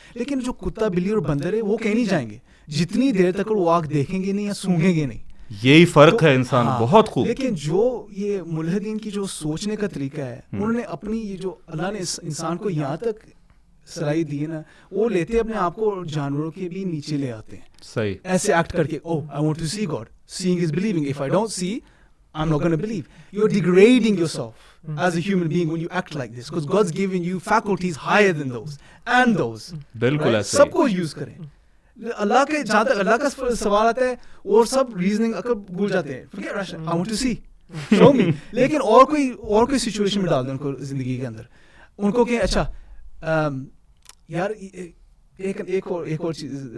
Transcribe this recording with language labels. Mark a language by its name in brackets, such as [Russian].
[Urdu] لیکن جو کتا بلی اور بندر ہے وہ کہیں نہیں جائیں گے جتنی دیر تک وہ آگ دیکھیں گے نہیں یا سونگیں گے نہیں. یہی فرق ہے انسان. بہت خوب. لیکن جو یہ ملحدین کی جو سوچنے کا طریقہ ہے, انہوں نے اپنی یہ جو اللہ نے انسان کو یہاں تک صلاحیت دی ہے نا, وہ لیتے اپنے آپ کو جانوروں کے بھی نیچے لے آتے ہیں. صحیح. ایسے ایکٹ کر کے, [English] oh I want to see God, seeing is believing, if I don't see I'm not going to believe. You're degrading yourself as a human being when you act like this, because God's given you faculties higher than those and those. [Urdu] بالکل ایسے سب کو use کریں. اللہ کے جہاں تک اللہ کا سوال آتا ہے اور سب ریزننگ عقل بھول جاتے ہیں, [English] I want to see, show me. [Urdu] لیکن اور کوئی سچویشن میں ڈال دیں ان کو زندگی کے اندر, ان کو کہ اچھا یار ایک اور چیز